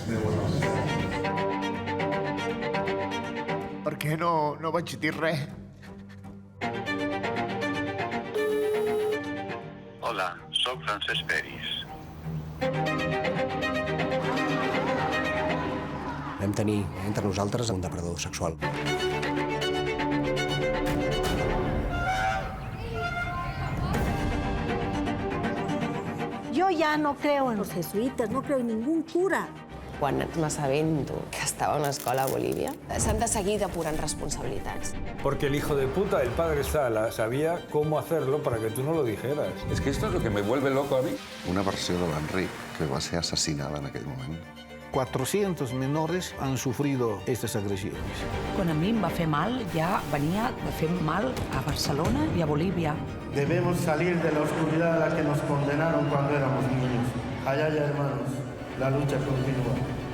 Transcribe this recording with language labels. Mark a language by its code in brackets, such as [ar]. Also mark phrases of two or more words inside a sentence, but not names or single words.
[ca] Per què no vaig dir res? Hola, sóc Francesc Peris. Vam tenir entre nosaltres un depredador sexual. [es] Yo ya no creo en los jesuitas, no creo en ningún cura. [ca] Quan m'assabento que estava a una escola a Bolívia, s'han de seguir depurant responsabilitats. [es] Porque el hijo de puta, el padre Sala, sabía cómo hacerlo para que tú no lo dijeras. Es que esto es lo que me vuelve loco a mí. [ca] Una versió de l'Enric, que va ser assassinada en aquell moment. [es] 400 menores han sufrido estas agresiones. [ca] Quan a mi em va fer mal, ja venia de fer mal a Barcelona i a Bolívia. [es] Debemos salir de la oscuridad a la que nos condenaron cuando éramos niños. Allá, hermanos, la lucha continúa.